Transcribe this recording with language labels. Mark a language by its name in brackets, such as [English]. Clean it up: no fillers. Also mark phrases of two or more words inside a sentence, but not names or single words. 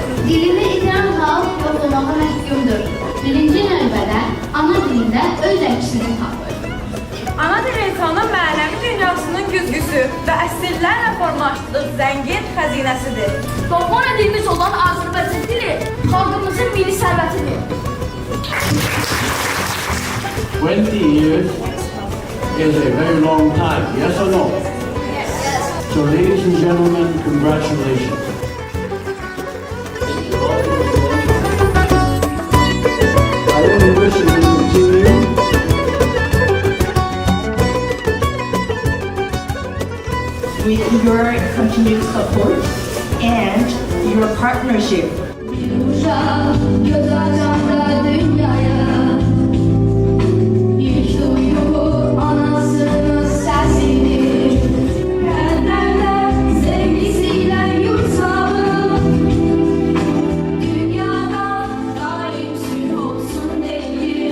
[Azerbaijani] Dilini itirən xalq yox olmağa məhkumdur. Birinci növbədə ana dilində öz əksini tapır. Ana dil insanın mənəvi dünyasının güzgüsü və əsrlərlə formalaşdığı zəngin xəzinəsidir. Doğma dilimiz olan Azərbaycan dili xalqımızın milli sərvətidir. [English] 20 years is a very long time, yes or no? Yes. So ladies and gentlemen, congratulations. I only wish it would continue. With your continued support and your partnership. [Azerbaijani] Bir uşaq göz açanda dünyaya, ilk duyduğu anasının səsidir. Kəllərlə, sevgisiyle yurtsalım, dünyada daim sülh olsun deyir.